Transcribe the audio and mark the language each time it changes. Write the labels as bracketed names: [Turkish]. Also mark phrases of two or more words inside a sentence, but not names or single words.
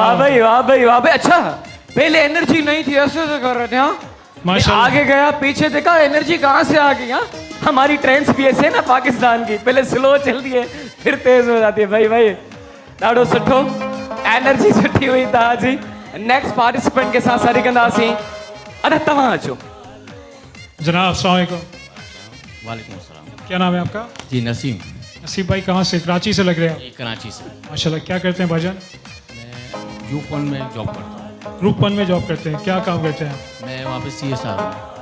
[Urdu] واہ بات بھائی واہ بھائی واہ بھائی. اچھا، پہلے انرجی نہیں تھی، ایسے ایسے کر رہے تھے. ہاں, ماشاءاللہ. آگے گیا پیچھے دیکھا، انرجی کہاں سے آ گئی۔ ہاں، ہماری ٹرینز بھی ایسے نا پاکستان کی، پہلے سلو چلتی ہے پھر تیز ہو جاتی ہے. [Sindhi] भाई भाई ॾाढो सुठो, एनर्जी सुठी हुई था जी। नेक्स्ट पार्टिसिपेंट [Urdu] کے ساتھ [Sindhi] सारी कंदासीं। अरे तव्हां अचो। [Arabic] جناب السلام علیکم. وعلیکم السلام. [Urdu] کیا نام ہے آپ کا? جی نسیم. نسیب بھائی کہاں سے؟ کراچی سے لگ رہے ہیں. کراچی سے. ماشاءاللہ۔ کیا کرتے ہیں بھائی جان? میں گروپ 1 میں جاب کرتا ہوں. گروپ 1 میں جاب کرتے ہیں، کیا کام کرتے ہیں? میں وہاں پے CSR ہوں.